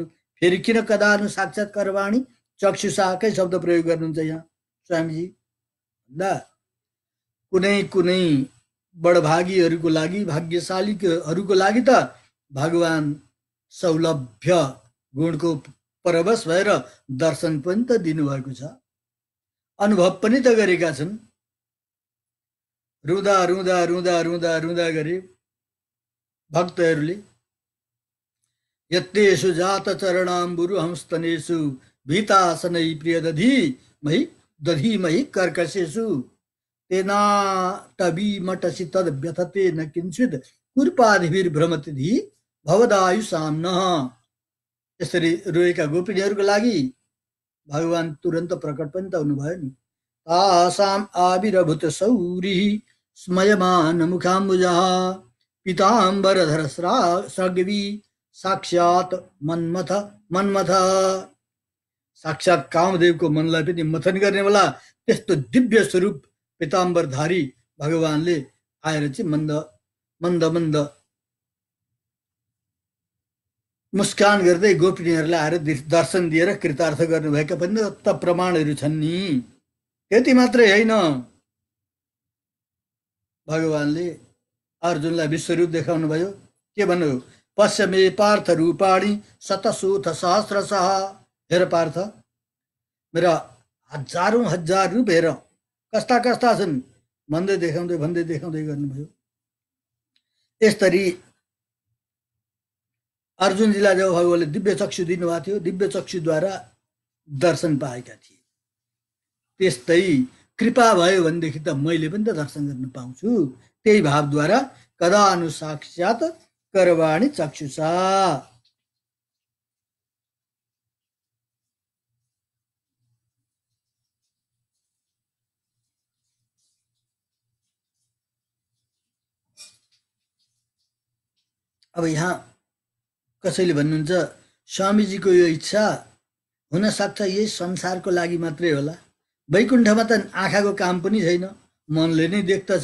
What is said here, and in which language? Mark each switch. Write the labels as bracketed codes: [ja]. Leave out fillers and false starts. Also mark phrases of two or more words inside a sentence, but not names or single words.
[ne] फेरि किन [sa] कदानु साक्षात्कारवाणी [ne] चक्षुषाकै शब्द प्रयोग गर्नुहुन्छ यहाँ स्वामीजी भन्दा कुनै कुनै बडभागीहरूको लागि, भाग्यशालीहरूको लागि त भगवान सौलभ्य गुणको परवश भएर दर्शन पनि त दिनुभएको छ, अनुभव पनि त गरेका छन्। रुँदा रुँदा रुँदा रुँदा रुँदा गरे भक्तहरूले। [sa] यत्तेषु जात चरणाम्बुरु हंस्तनेषु भीतासनै प्रिय दधी मही कर्कशेषु तेना टबी मटसी तद व्यथते न किंचित कुर्पाधिभिर्भ्रमति धी भवदायु साम्न। [ne] यसरी रोएका गोपिनीहरूको लागि भगवान तुरन्त प्रकट पनि त हुनुभयो नि। [sa] तासाम आविर्भूत सौरी स्मयमान मुखाम्बुजः पीताम्बरधर सग्वी साक्षात मनमथ। [ne] साक्षात कामदेवको मनलाई पनि मथन गर्ने वाला त्यस्तो दिव्य स्वरूप पीताम्बरधारी भगवानले आएर चाहिँ मन्द मन्द मन्द मुस्कान गर्दै गोपिनीहरूलाई आएर दर्शन दिएर कृतार्थ गर्नुभएका पनि त प्रमाणहरू छन् नि। त्यति मात्रै होइन, भगवानले अर्जुनलाई विश्वरूप देखाउनु भयो। के भन्नु? [sa] पश्य मे पार्थ रूपाणी शतशोथ सहस्रशः। [ne] हेर पार्थ, मेरा हजारौं हजार रूप हेर, कस्ता कस्ता छन् भन्दै देखाउँदै गर्नुभयो। यसरी अर्जुनजीलाई जब भगवानले दिव्य चक्षु दिनुभएको थियो, दिव्य चक्षुद्वारा दर्शन पाएका थिए। त्यस्तै कृपा भयो भनेदेखि त मैले पनि त दर्शन गर्न पाउँछु। त्यही भावद्वारा [sa] कदा नु साक्षात करवाणी चक्षुषा। [ne] अब यहाँ कसैले भन्नुहुन्छ स्वामीजीको यो इच्छा हुन सक्छ यही संसारको लागि मात्रै होला, वैकुण्ठमा त आँखाको काम पनि छैन, मनले नै देख्दछ।